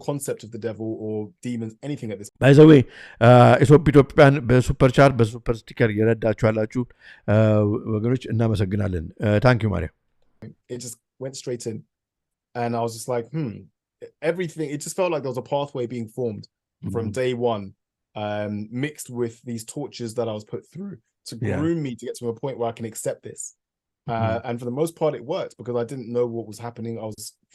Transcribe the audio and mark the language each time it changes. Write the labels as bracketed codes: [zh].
[en] concept of the devil or demons anything at this by the way [am] ኢትዮጵያን በሱፐር ቻት በሱፐር ስቲከር የረዳችሁ ያላችሁ ወገኖች እናመሰግናለን [en] ታንክ ዩ [am] ማሪያ [en] it just went straight in and I was just like everything it just felt like there was a pathway being formed from day one mixed with these tortures that I was put through to groom me to get to a point where I can accept this and for the most part it worked because I didn't know what was happening I was